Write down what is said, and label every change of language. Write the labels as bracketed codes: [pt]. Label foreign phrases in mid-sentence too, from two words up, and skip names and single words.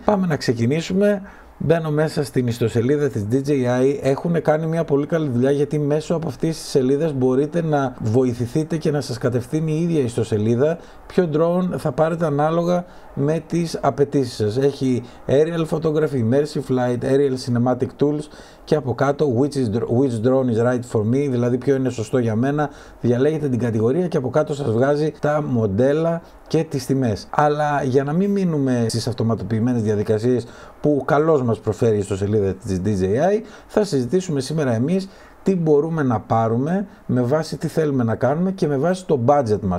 [el] Πάμε να ξεκινήσουμε. Μπαίνω μέσα στην ιστοσελίδα της DJI. Έχουν κάνει μια πολύ καλή δουλειά, γιατί μέσω από αυτής της σελίδας μπορείτε να βοηθηθείτε και να σας κατευθύνει η ίδια ιστοσελίδα ποιο drone θα πάρετε ανάλογα με τις απαιτήσεις σας. [en] Έχει aerial photography, immersive flight, aerial cinematic tools [el] και από κάτω [en] which drone is right for me, [el] δηλαδή ποιο είναι σωστό για μένα. Διαλέγετε την κατηγορία και από κάτω σας βγάζει τα μοντέλα και τις τιμές. Αλλά για να μην μείνουμε στις αυτοματοποιημένες διαδικασίες που καλώς μας προσφέρει η ιστοσελίδα της DJI, θα συζητήσουμε σήμερα εμείς τι μπορούμε να πάρουμε με βάση τι θέλουμε να κάνουμε και με βάση το budget μας.